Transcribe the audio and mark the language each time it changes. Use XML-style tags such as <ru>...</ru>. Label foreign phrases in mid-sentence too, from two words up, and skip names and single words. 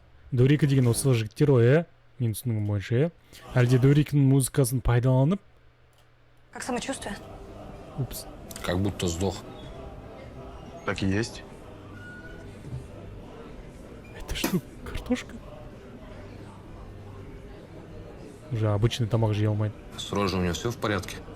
<kk>Дөрекі деген осы жігіттер ғой, Мен түсінігім бойынша, Әлде Дөрекінің музыкасын пайдаланып?</kk> <ru>Как самочувствие? Упс. Как будто сдох. Так и есть. Это что, картошка? Уже обычный тамак же ел, мать. С рожей у него все в порядке?</ru>